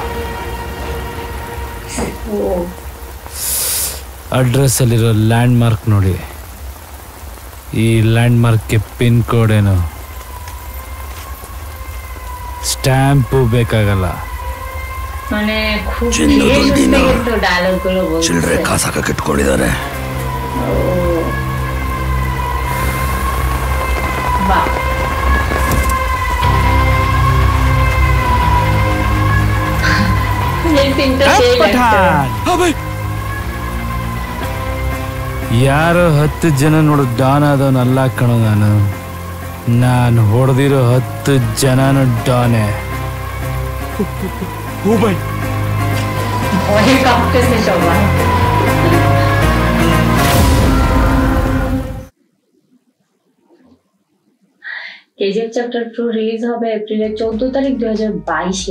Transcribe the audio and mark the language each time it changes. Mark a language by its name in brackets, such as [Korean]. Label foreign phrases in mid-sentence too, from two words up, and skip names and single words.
[Kannada] ಅಡ್ರೆಸ್ ಅಲ್ಲಿರೋ [English] land mark [Kannada] ನೋಡಿ. ಈ [English] land mark pin code [Kannada] ಏನು, ಸ್ಟ್ಯಾಂಪು ಬೇಕಾಗಲ್ಲ. [Bangla] মানে খুব [Kannada] ಚಿನ್ನದೊಂದಿನ ಡೈಲಾಗ್ಗಳು ಬರುತ್ತೆ. ಚಿಲ್ಲರೆ ಕಾಸಾಕ ಇಟ್ಕೊಂಡಿದ್ದಾರೆ. ಬಾ ಯಾರೋ 10 ಜನ ನೋಡು ಡಾನ್ ಆದವನಲ್ಲ ಕಣೋ ನಾನು ಹೊಡೆದಿರೋ 10 ಜನನು ಡಾನೆ. [Bangla] কেজিএফ চ্যাপ্টার 2 রিলিজ হবে এপ্রিলের 14 তারিখ 2022-এ।